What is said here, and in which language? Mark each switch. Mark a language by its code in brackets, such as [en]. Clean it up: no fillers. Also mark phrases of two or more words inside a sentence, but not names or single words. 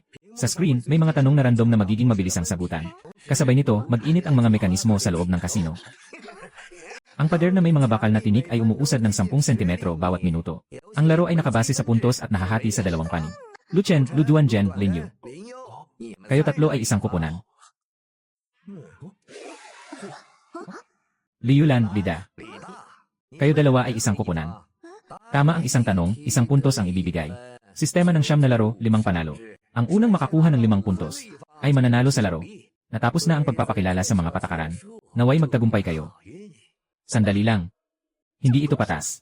[tl] Sa screen, may mga tanong na random na magiging mabilis ang sagutan. Kasabay nito, mag-init ang mga mekanismo sa loob ng kasino. Ang pader na may mga bakal na tinik ay umuusad ng 10 sentimetro bawat minuto. Ang laro ay nakabase sa puntos at nahahati sa 2 panig. Luchen, Luduan Jen, Linyu. [zh] 林优，你们 [tl] Kayo 3 ay isang kuponan. Liulan, Lida. [zh] 李大， [tl] Kayo 2 ay isang kuponan. Tama ang isang tanong, 1 puntos ang ibibigay. Sistema ng 9 na laro, 5 panalo. Ang unang makakuha ng 5 puntos ay mananalo sa laro. Natapos na ang pagpapakilala sa mga patakaran. Naway magtagumpay kayo. Sandali lang. Hindi ito patas.